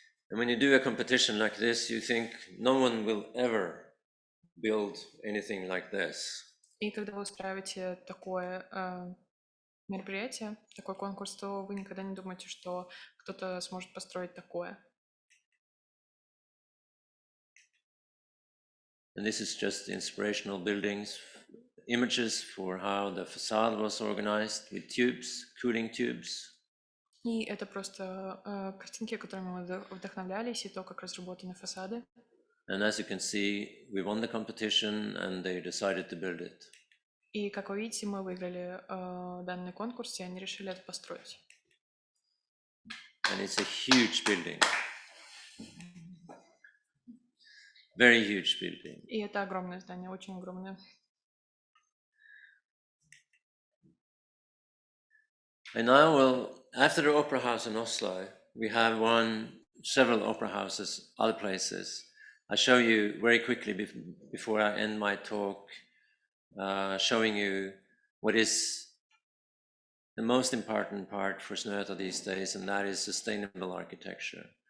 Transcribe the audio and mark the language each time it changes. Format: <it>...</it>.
<en>And when you do a competition like this, you think no one will ever build anything like this.</en> <ru>И когда вы устраиваете такое мероприятие, такой конкурс, то вы никогда не думаете, что кто-то сможет построить такое.</ru> <en>And this is just inspirational buildings, images for how the facade was organized with tubes, cooling tubes.</en> <ru>И это просто картинки, которыми мы вдохновлялись, и то, как разработаны фасады.</ru> <en>And as you can see, we won the competition and they decided to build it.</en> <ru>И, как вы видите, мы выиграли данный конкурс, и они решили это построить.</ru> <en>And it's a huge building. Very huge building.</en> <ru>И это огромное здание, очень огромное.</ru> <en>And now, after the Opera House in Oslo, we have several opera houses, other places. I show you very quickly before I end my talk, showing you what is the most important part for Snøhetta these days, and that is sustainable architecture.</en>